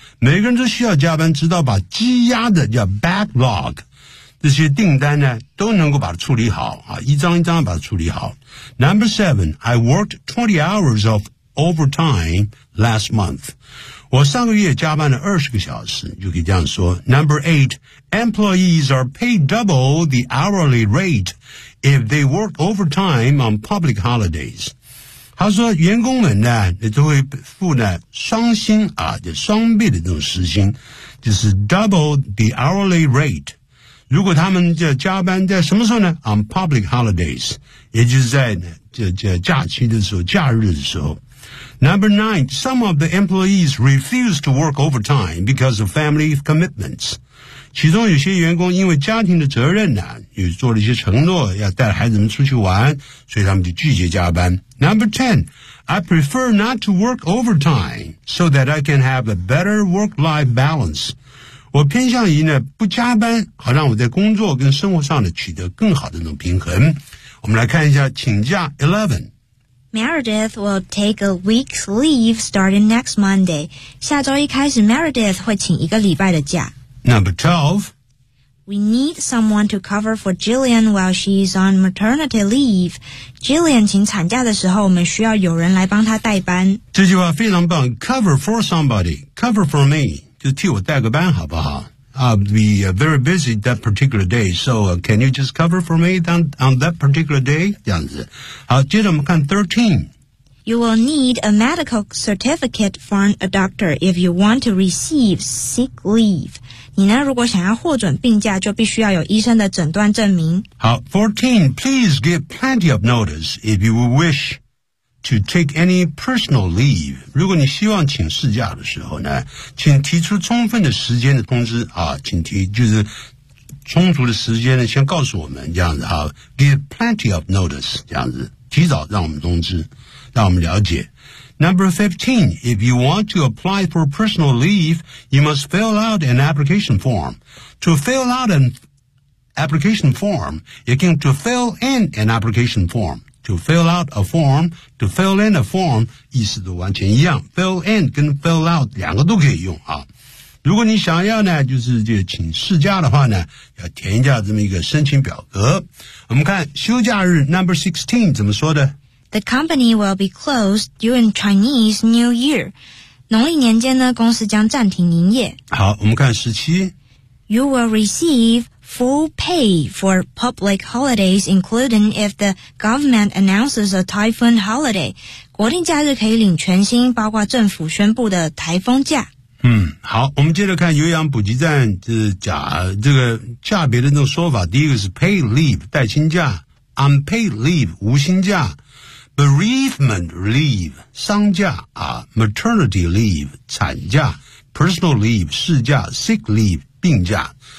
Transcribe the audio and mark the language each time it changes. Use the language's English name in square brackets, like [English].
[Chinese] 每个人都需要加班，直到把积压的叫 backlog 这些订单呢都能够把它处理好啊，一张一张把它处理好。 [English] Number seven, I worked 20 hours of overtime last month. [Chinese] 我上个月加班了20个小时，就可以这样说。 [English] Number eight, employees are paid double the hourly rate if they work overtime on public holidays. [Chinese] 他说员工们呢都会付呢双薪啊，就双倍的这种时薪，就是 [English] double the hourly rate。 [Chinese] 如果他们就加班在什么时候呢？ [English] on public holidays， [Chinese] 也就是在就假期的时候，假日的时候。 [English] Number nine, some of the employees refuse to work overtime because of family commitments。 [Chinese] 其中有些员工因为家庭的责任呢，有做了一些承诺，要带孩子们出去玩，所以他们就拒绝加班。 [English] Number 10, I prefer not to work overtime so that I can have a better work-life balance. [Chinese] 我偏向于呢不加班，好让我在工作跟生活上呢取得更好的那种平衡。我们来看一下请假 11. [English] Meredith will take a week's leave starting next Monday. [Chinese] 下周一开始 Meredith 会请一个礼拜的假。 [English] Number 12. We need someone to cover for Jillian while she's on maternity leave. [Chinese] Jillian 请产假的时候，我们需要有人来帮她代班。这句话非常棒 [English] ，cover for somebody, cover for me， [Chinese] 就替我代个班好不好 [English] ？I'll be very busy that particular day, so can you just cover for me on that particular day？ [Chinese] 这样子。好，接着我们看13。 [English] You will need a medical certificate from a doctor if you want to receive sick leave. [Chinese] 你呢如果想要获准病假就必须要有医生的诊断证明。 [English] 好 ,14, please give plenty of notice if you wish to take any personal leave. [Chinese] 如果你希望请事假的时候呢，请提出充分的时间的通知啊，请提就是充足的时间呢先告诉我们这样子啊， [English] give plenty of notice, [Chinese] 这样子提早让我们通知让我们了解。 [English] Number 15, if you want to apply for personal leave, you must fill out an application form. To fill out an application form, you can to fill in an application form. To fill out a form, to fill in a form, [Chinese] 意思都完全一样。 Fill in 跟 fill out 两个都可以用啊。如果你想要呢，就是就请事假的话呢，要填一下这么一个申请表格。我们看休假日 Number 16 怎么说的？ [English] The company will be closed during Chinese New Year. [Chinese] 农历年间呢，公司将暂停营业。好，我们看17。 [English] You will receive full pay for public holidays, including if the government announces a typhoon holiday. [Chinese] 国定假日可以领全薪，包括政府宣布的台风假。好，我们接着看有氧补给站，假别的那种说法。第一个是 paid leave, 带薪假。 Unpaid leave, 无薪假。Bereavement leave, 丧假啊 ,maternity leave, 产假 ,personal leave, 事假 ,sick leave, 病假。